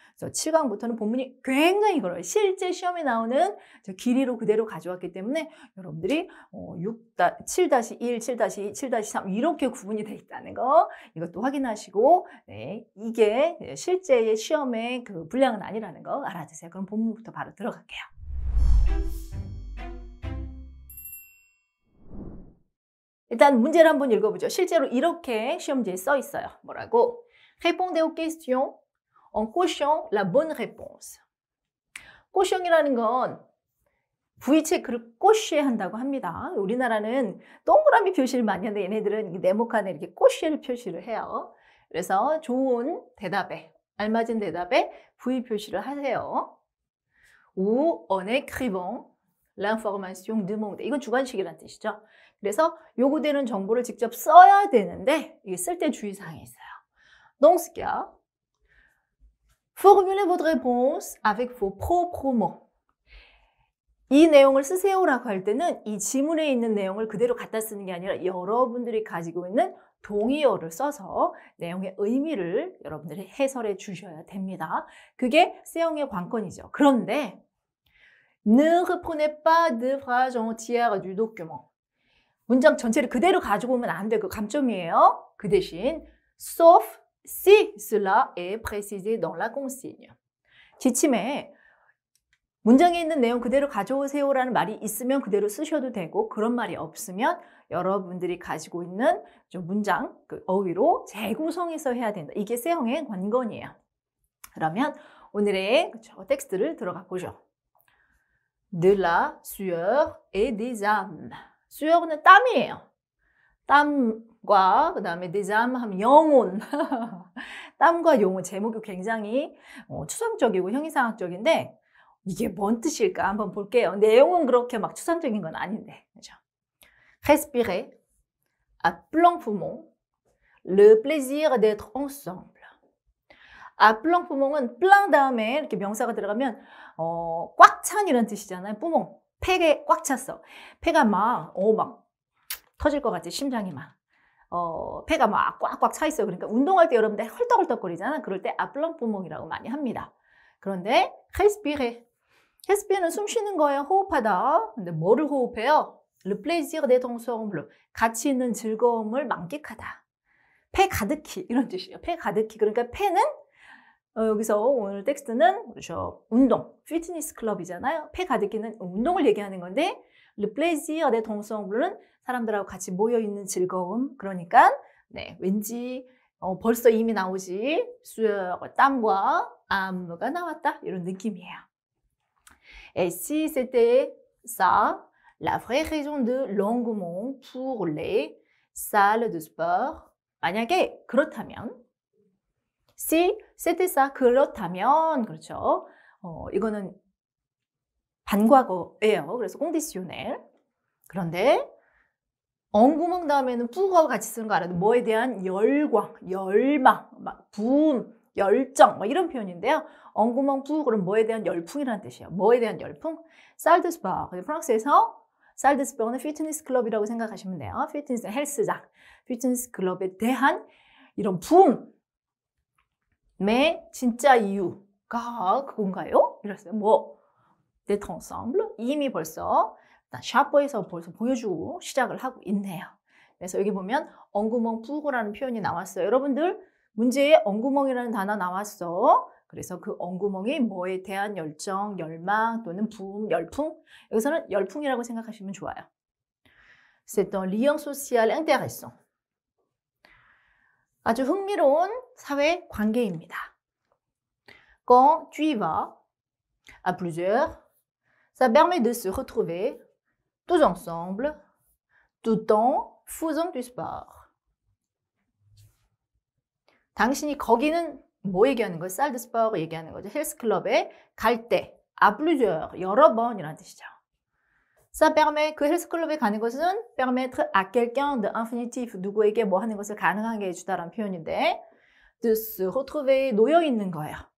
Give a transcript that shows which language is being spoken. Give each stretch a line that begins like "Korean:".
Korean: 그래서 7강부터는 본문이 굉장히 길어요. 실제 시험에 나오는 길이로 그대로 가져왔기 때문에 여러분들이 7-1, 7-2, 7-3 이렇게 구분이 되어 있다는 거 이것도 확인하시고 이게 실제의 시험의 그 분량은 아니라는 거 알아두세요. 그럼 본문부터 바로 들어갈게요. 일단 문제를 한번 읽어보죠. 실제로 이렇게 시험지에 써 있어요. 뭐라고?
French: Répondez aux questions en cochant la bonne réponse.
Korean: 꼬숑이라는 건 V체크를 꼬쉬한다고 합니다. 우리나라는 동그라미 표시를 많이 하는데 얘네들은 네모칸에 이렇게 꼬쉬를 표시를 해요. 그래서 좋은 대답에, 알맞은 대답에 V 표시를 하세요.
French: Ou en écrivant l'information demandée.
Korean: 이건 주관식이라는 뜻이죠. 그래서 요구되는 정보를 직접 써야 되는데 이게 쓸 때 주의사항이 있어요.
French: Dans ce cas, formulez votre réponse avec vos propres mots.
Korean: 이 내용을 쓰세요라고 할 때는 이 지문에 있는 내용을 그대로 갖다 쓰는 게 아니라 여러분들이 가지고 있는 동의어를 써서 내용의 의미를 여러분들이 해설해 주셔야 됩니다. 그게 세영의 관건이죠. 그런데
French: Ne reprenez pas de phrase entière du document.
Korean: 문장 전체를 그대로 가지고 오면 안 돼. 그 감점이에요. 그 대신
French: sauf si cela est précisé dans la consigne.
Korean: 지침에 문장에 있는 내용 그대로 가져오세요라는 말이 있으면 그대로 쓰셔도 되고 그런 말이 없으면 여러분들이 가지고 있는 문장 어휘로 재구성해서 해야 된다. 이게 세형의 관건이에요. 그러면 오늘의 텍스트를 들어가 보죠.
French: De la sueur et des âmes.
Korean: 수혈은 땀이에요. 땀과 그 다음에 des âmes 하면 영혼. 땀과 영혼 제목이 굉장히 추상적이고 형이상학적인데 이게 뭔 뜻일까 한번 볼게요. 내용은 그렇게 막 추상적인 건 아닌데. 그렇죠?
French: Respirer à plein poumon le plaisir d'être ensemble. à plein poumon
Korean: 은 plein 다음에 이렇게 명사가 들어가면 꽉 찬 이런 뜻이잖아요. 뿌몽. 폐에 꽉 찼어. 폐가 막 터질 것 같지, 심장이 막. 폐가 막 꽉꽉 차 있어요. 그러니까 운동할 때 여러분들 헐떡헐떡거리잖아. 그럴 때 아플랑푸몽이라고 많이 합니다. 그런데 respirer. respire는 숨 쉬는 거예요. 호흡하다. 근데 뭐를 호흡해요?
French: le plaisir d'être ensemble.
Korean: 같이 있는 즐거움을 만끽하다. 폐 가득히 이런 뜻이에요. 폐 가득히. 그러니까 폐는 여기서 오늘 텍스트는 그렇죠. 운동, 피트니스 클럽이잖아요. 폐 가득히는 운동을 얘기하는 건데
French: le plaisir d'être ensemble
Korean: 는 사람들하고 같이 모여있는 즐거움. 그러니까 왠지 벌써 이미 나오지. 수eur, 땀과 âme가 나왔다. 이런 느낌이에요.
French: Et si c'était ça, la vraie raison de l'engouement pour les salles de sport.
Korean: 만약에 그렇다면
French: Si c'était ça,
Korean: 그렇다면, 그렇죠. 이거는 반과거예요. 그래서 conditionnel. 그런데 engouement 다음에는 pour과 같이 쓰는 거 알아요. 뭐에 대한 열광, 열망, 막 붐, 열정, 막 이런 표현인데요. engouement pour은 뭐에 대한 열풍이라는 뜻이에요. 뭐에 대한 열풍? salle de sport. 프랑스에서 salle de sport는 피트니스 클럽이라고 생각하시면 돼요. 피트니스 헬스장, 피트니스 클럽에 대한 이런 붐. 진짜 이유가 그건가요? 이랬어요.
French: d'être ensemble.
Korean: 이미 벌써 일단 샤퍼에서 벌써 보여주고 시작을 하고 있네요. 그래서 여기 보면 엉구멍 푸고라는 표현이 나왔어요. 여러분들 문제에 엉구멍이라는 단어 나왔어. 그래서 그 엉구멍이 뭐에 대한 열정, 열망 또는 붐, 열풍. 여기서는 열풍이라고 생각하시면 좋아요.
French: C'est un lien social intéressant.
Korean: 아주 흥미로운 사회 관계입니다.
French: Quand tu y vas à plusieurs, ça permet de se retrouver tous ensemble, tout en faisant du sport.
Korean: 당신이 거기는 뭐 얘기하는 거예요? 살드 스포르 얘기하는 거죠. 헬스클럽에 갈 때,
French: à plusieurs,
Korean: 여러 번이라는 뜻이죠. Ça permet, 그 헬스클럽에 가는 것은
French: permettre à quelqu'un de infinitif,
Korean: 누구에게 뭐 하는 것을 가능하게 해주다라는 표현인데
French: de se retrouver,
Korean: 놓여 있는 거예요.